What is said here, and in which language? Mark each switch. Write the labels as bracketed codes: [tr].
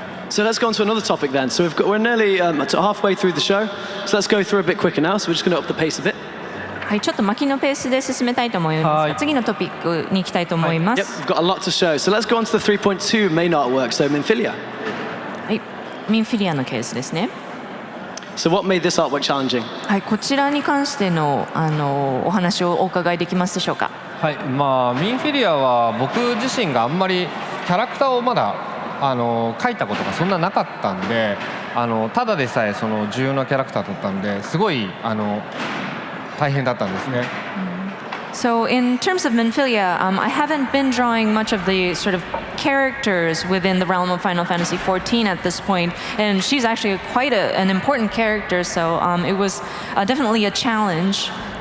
[en] So let's go on to another topic then. So we're nearly halfway through the show. So let's go through a bit quicker now. So we're just going to up the pace a bit. [ja] はい、ちょっと巻きのペースで進めたいと思いますが、次のトピックに行きたいと思います。 [en] Yep, we've got a lot to show. So let's go on to the 3.2 main artwork. So Minfilia. [ja] はい、ミンフィリアのケースですね。 [en] So what made this artwork challenging? [ja] はい、こちらに関してのお話をお伺いできますでしょうか。はい、まあミンフィリアは僕自身があんまりキャラクターをまだ描いたことがそんななかったんで、ただでさえその重要なキャラクターだったんですごい大変だったんですね。 [en] So in terms of Minfilia, I haven't been drawing much of the sort of characters within the realm of Final Fantasy XIV at this point, and she's actually quite an important character, so it was definitely a challenge.